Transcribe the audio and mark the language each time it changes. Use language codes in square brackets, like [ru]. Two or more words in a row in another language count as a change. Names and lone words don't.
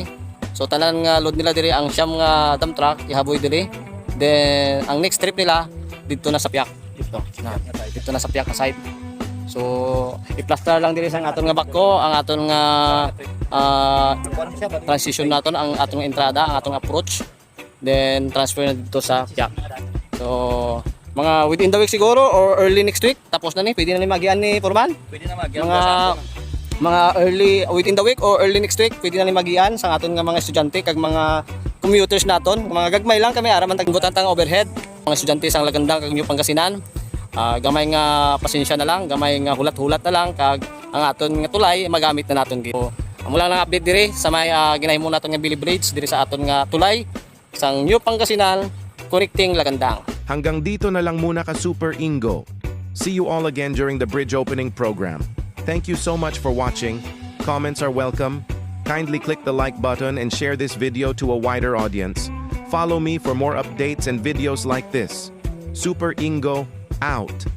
[hil] So tanan nga load nila diri ang siyam nga dump truck ihaboy diri. [tl] Then ang [en] next trip [tl] nila dito na sa Piak. Dito na sa Piak side. [hil] So i-plaster lang diri sa aton nga bako, ang aton nga transition naton, ang atong entrada, ang atong approach. Then [tl] transfer na dito sa Piak. [hil] So mga [en] within the week [hil] siguro or [en] early next week [hil] tapos na ni, pwede na ni magian ni Foreman. Pwede na magian mga [en] early within the week [hil] or [en] early next week [hil] pwede na ni magian sa aton nga mga estudyante kag mga commuters naton, mga gagmay lang kami araman tagbutan tang overhead. Mga estudyante sang Lagandang kag New Pangasinan, gamay nga pasensya na lang, gamay nga hulat-hulat na lang kag ang aton nga tulay magamit na naton gito. Amo lang ang update diri sa may ginahimo naton nga Bailey Bridge diri sa aton nga tulay sang New Pangasinan connecting Lagandang. [tl] Hanggang dito na lang muna ka Super Ingo. [en] See you all again during the bridge opening program. Thank you so much for watching. Comments are welcome. Kindly click the like button and share this video to a wider audience. Follow me for more updates and videos like this. Super Ingo, out.